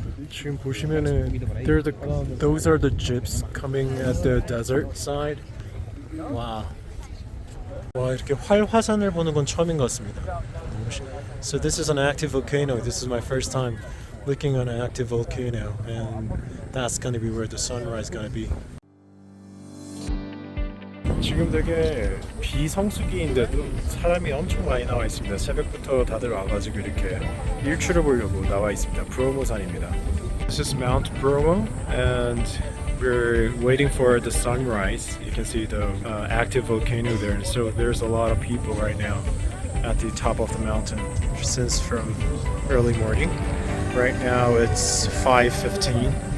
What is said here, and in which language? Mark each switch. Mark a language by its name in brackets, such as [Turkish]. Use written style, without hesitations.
[Korean] 지금 보시면은 [English] those are the jeeps coming at the desert side. Wow. [Korean] 와, 이렇게 활화산을 보는 건 처음인 것 같습니다. [English] So this is an active volcano. This is my first time looking on an active volcano, and that's gonna be where the sunrise gonna be. [Korean] 지금 되게 비성수기인데도 사람이 엄청 많이 나와 있습니다. 새벽부터 다들 와가지고 이렇게 일출을 보려고 나와 있습니다. 브로모 산입니다. [English] This is Mount Bromo, and we're waiting for the sunrise. You can see the active volcano there, and so there's a lot of people right now at the top of the mountain since from early morning. Right now it's 5:15.